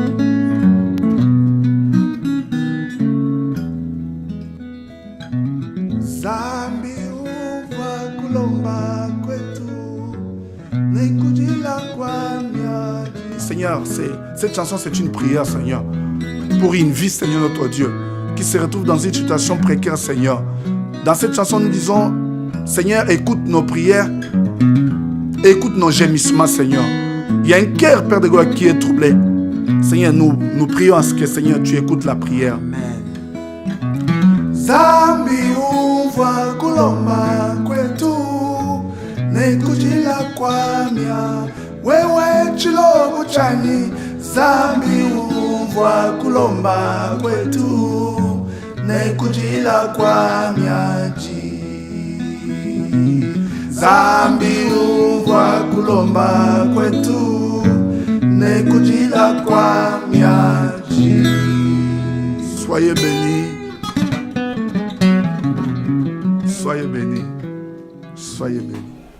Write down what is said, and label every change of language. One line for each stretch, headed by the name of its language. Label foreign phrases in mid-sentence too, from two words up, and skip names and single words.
French: Seigneur, cette chanson c'est une prière, Seigneur, pour une vie, Seigneur notre Dieu, qui se retrouve dans une situation précaire, Seigneur. Dans cette chanson, nous disons, Seigneur, écoute nos prières, écoute nos gémissements, Seigneur. Il y a un cœur, Père de gloire, qui est troublé. Seigneur, nous prions à ce que, Seigneur, tu écoutes la prière. Amen.
Chokwe: Zambi uva kulomba kwetu nekujila kwamya wewe chilobu chani. Zambi uva kulomba kwetu nekujila kwamya ji. Zambi uva kulomba kwetu nekujila kwamya ji.
French: Soyez bénis. Soyez bénis. Soyez bénis.